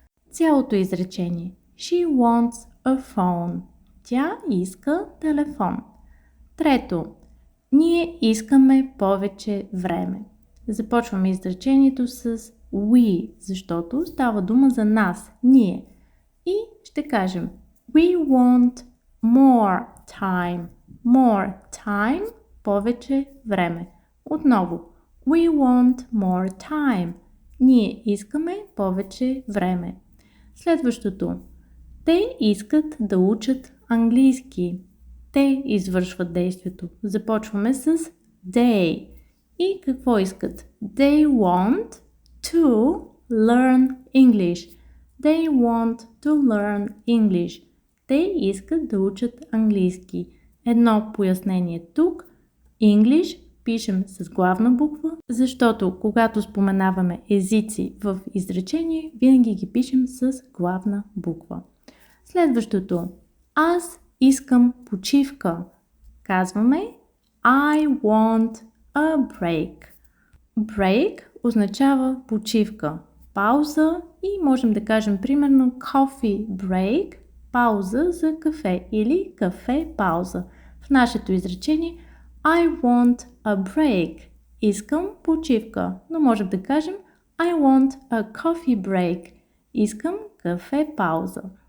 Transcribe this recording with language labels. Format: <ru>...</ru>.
<bg>Цялото изречение.</bg> <en>She wants a phone.</en> <bg>Тя иска телефон. Трето. Ние искаме повече време. Започваме изречението с we, защото става дума за нас, ние. И ще кажем</bg> <en>we want more time. More time,</en> <bg>повече време.</bg> <en>Отново, we want more time.</en> <bg>Ние искаме повече време. Следващото. Те искат да учат английски. Те извършват действието. Започваме с they. И какво искат?</bg> <en>They want to learn English. They want to learn English.</en> <bg>Те искат да учат английски. Едно пояснение тук. English пишем с главна буква, защото когато споменаваме езици в изречение, винаги ги пишем с главна буква. Следващото. Аз искам почивка.</bg> <en>Казваме I want a break.</en> <bg>Break означава почивка, пауза и можем да кажем примерно</bg> <en>coffee break,</en> <bg>пауза за кафе или кафе пауза. В нашето изречение</bg> <en>I want a break.</en> <bg>Искам почивка, но можем да кажем</bg> <en>I want a coffee break.</en> <bg>Искам кафе пауза.</bg>